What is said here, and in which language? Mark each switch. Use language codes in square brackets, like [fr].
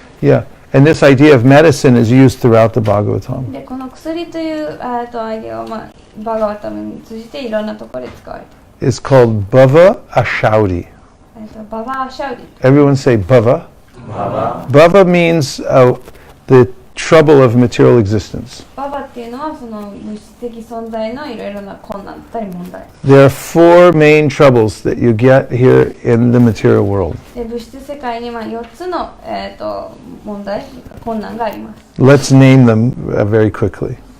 [en] Yeah, and this idea of medicine is used throughout the Bhagavatam. [ja] で、この薬というアイデアを、バガバタムに通じていろんなところで使われている。 [en] It's called Bhava Ashaudi. [ja] ババアシャウディ。 [en] Everyone say Bhava. Bhava means the trouble of material existence. [ja] ババっていうのはその物質的存在のいろいろな困難だったり問題。 [en] There are four main troubles that you get here in the material world. [ja] で、物質世界に4つの、問題、困難があります。 [en] Let's name them very quickly.